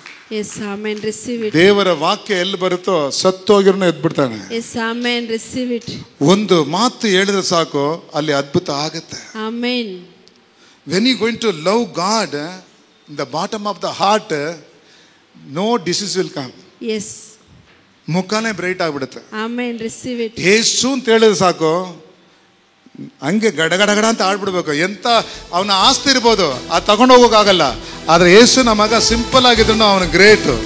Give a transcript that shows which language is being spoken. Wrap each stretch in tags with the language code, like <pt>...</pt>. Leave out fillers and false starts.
<en>Yes, amen. Receive it.</en> <kn>ದೇವರ ವಾಕ್ಯ ಎಲ್ಲಿ ಬರುತ್ತೋ ಸತ್ತೋಗಿರೋನು ಎದ್ಬಿಡ್ತಾನೆ.</kn> <en>Yes, amen. Receive it.</en> <kn>ಒಂದು ಮಾತು ಹೇಳಿದ್ರೆ ಸಾಕು ಅಲ್ಲಿ ಅದ್ಭುತ ಆಗುತ್ತೆ.</kn> <en>Amen. When you going to love God in the bottom of the heart, no disease will come. Yes.</en> <kn>ಮುಖನೇ bright ಆಗ್ಬಿಡುತ್ತೆ.</kn> <en>Amen. Receive it.</en> <kn>ಯೇಸು ಅಂತ ಹೇಳಿದ್ರೆ ಸಾಕು ಹಂಗೆ ಗಡಗಡಗಡ ಅಂತ ಆಡ್ಬಿಡ್ಬೇಕು. ಎಂತ ಅವನ ಆಸ್ತಿ ಇರ್ಬೋದು, ಅದು ತಗೊಂಡು ಹೋಗೋಕ್ಕಾಗಲ್ಲ. ಆದ್ರೆ ಯೇಸು ನಮ್ಮ ಮಗ ಸಿಂಪಲ್ ಆಗಿದ್ರು ಅವನು ಗ್ರೇಟ್.</kn>